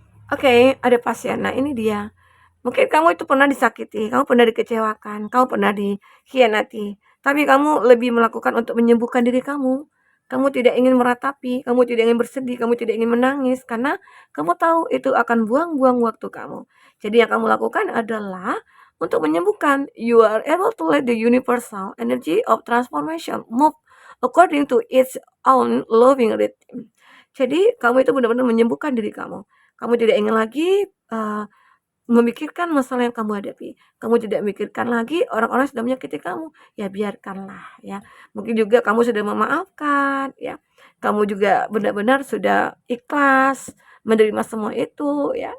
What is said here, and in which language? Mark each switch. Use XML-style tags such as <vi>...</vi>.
<id>Oke, ada pasien. Nah, ini dia. Mungkin kamu itu pernah disakiti, kamu pernah dikecewakan, kamu pernah dikhianati. Tapi kamu lebih melakukan untuk menyembuhkan diri kamu. kamu tidak ingin meratapi, kamu tidak ingin bersedih, kamu tidak ingin menangis, karena kamu tahu itu akan buang-buang waktu kamu. Jadi yang kamu lakukan adalah untuk menyembuhkan.</id> <en>You are able to let the universal energy of transformation move according to its own loving rhythm.</en> <id>Jadi kamu itu benar-benar menyembuhkan diri kamu. Kamu tidak ingin lagi memikirkan masalah yang kamu hadapi. Kamu tidak memikirkan lagi orang-orang yang sudah menyakiti kamu. Ya biarkanlah ya. Mungkin juga kamu sudah memaafkan ya. Kamu juga benar-benar sudah ikhlas menerima semua itu ya.</id>